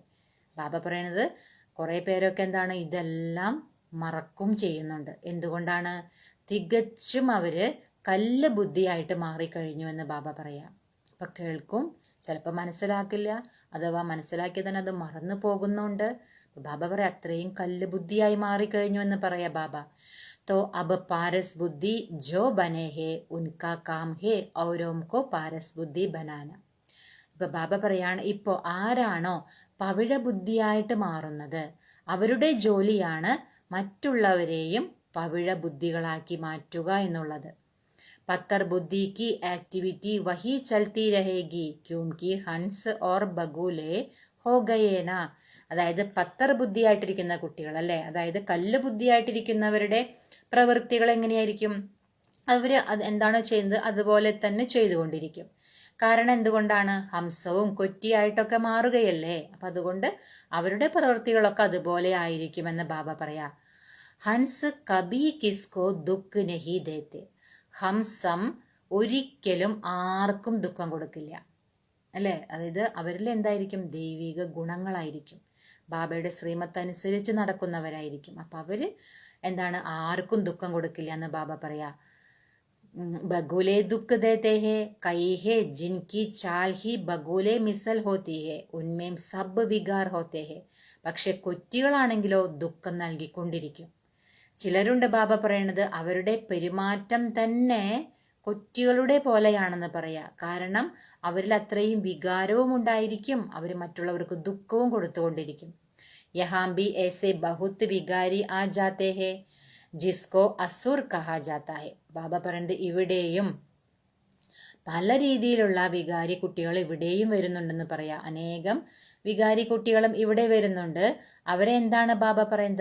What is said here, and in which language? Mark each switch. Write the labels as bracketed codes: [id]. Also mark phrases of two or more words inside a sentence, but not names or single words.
[ml] ബാബ പറയുന്നത് കുറെ പേരൊക്കെ എന്താണ് ഇതെല്ലാം മറക്കും ചെയ്യുന്നുണ്ട്. എന്തുകൊണ്ടാണ്? തികച്ചും അവര് കല്ല് ബുദ്ധിയായിട്ട് മാറിക്കഴിഞ്ഞു എന്ന് ബാബ പറയാം. അപ്പൊ കേൾക്കും, ചിലപ്പോൾ മനസ്സിലാക്കില്ല, അഥവാ മനസ്സിലാക്കി തന്നെ അത് മറന്നു പോകുന്നുണ്ട്. ബാബ പറയാം അത്രയും കല്ല് ബുദ്ധിയായി മാറിക്കഴിഞ്ഞു എന്ന് പറയാ ബാബ. [hi] तो अब पारस बुद्धि जो बने है उनका काम है औरों को पारस बुद्धि बनाना. [ml] ഇപ്പൊ ബാബ പറയാണ്, ഇപ്പോ ആരാണോ പവിഴ ബുദ്ധിയായിട്ട് മാറുന്നത് അവരുടെ ജോലിയാണ് മറ്റുള്ളവരെയും പവിഴ ബുദ്ധികളാക്കി മാറ്റുക എന്നുള്ളത്. [hi] पत्थर बुद्धि की एक्टिविटी वही चलती रहेगी क्योंकि हंस और बगुले हो गए ना. [ml] അതായത് പത്തർ ബുദ്ധിയായിട്ടിരിക്കുന്ന കുട്ടികൾ അല്ലെ, അതായത് കല്ല് ബുദ്ധിയായിട്ടിരിക്കുന്നവരുടെ പ്രവൃത്തികൾ എങ്ങനെയായിരിക്കും? അവര് എന്താണോ ചെയ്യുന്നത് അതുപോലെ തന്നെ ചെയ്തുകൊണ്ടിരിക്കും. കാരണം എന്തുകൊണ്ടാണ്? ഹംസവും കൊറ്റിയായിട്ടൊക്കെ മാറുകയല്ലേ. അപ്പൊ അതുകൊണ്ട് അവരുടെ പ്രവൃത്തികളൊക്കെ അതുപോലെ ആയിരിക്കുമെന്ന് ബാബ പറയാ. [hi] हंस कभी किसको दुःख नहीं देते. [ml] ഹംസം ഒരിക്കലും ആർക്കും ദുഃഖം കൊടുക്കില്ല അല്ലെ. അതായത് അവരിൽ എന്തായിരിക്കും? ദൈവിക ഗുണങ്ങളായിരിക്കും, ബാബയുടെ ശ്രീമത്ത് അനുസരിച്ച് നടക്കുന്നവരായിരിക്കും. അപ്പൊ അവര് എന്താണ്? ആർക്കും ദുഃഖം കൊടുക്കില്ല എന്ന് ബാബ പറയാ. [hi] बगुले दुख देते हैं, कई है जिनकी चाल ही बगुले मिसल होती है, उनमें सब विकार होते हैं. [ml] പക്ഷെ കൊറ്റികളാണെങ്കിലോ ദുഃഖം നൽകിക്കൊണ്ടിരിക്കും. ചിലരുണ്ട് ബാബ പറയണത് അവരുടെ പെരുമാറ്റം തന്നെ കൊറ്റികളുടെ പോലെയാണെന്ന് പറയാ. കാരണം അവരിൽ അത്രയും വികാരവും ഉണ്ടായിരിക്കും, അവർ മറ്റുള്ളവർക്ക് ദുഃഖവും കൊടുത്തുകൊണ്ടിരിക്കും. [hi] यहाँ भी ऐसे बहुत विकारी आ जाते हैं जिसको असुर कहा जाता है. [ml] ബാബ പറയുന്നത് ഇവിടെയും പല രീതിയിലുള്ള വികാരി കുട്ടികൾ ഇവിടെയും വരുന്നുണ്ടെന്ന് പറയാ. അനേകം വികാരി കുട്ടികളും ഇവിടെ വരുന്നുണ്ട്. അവരെ എന്താണ് ബാബ പറയുന്നത്?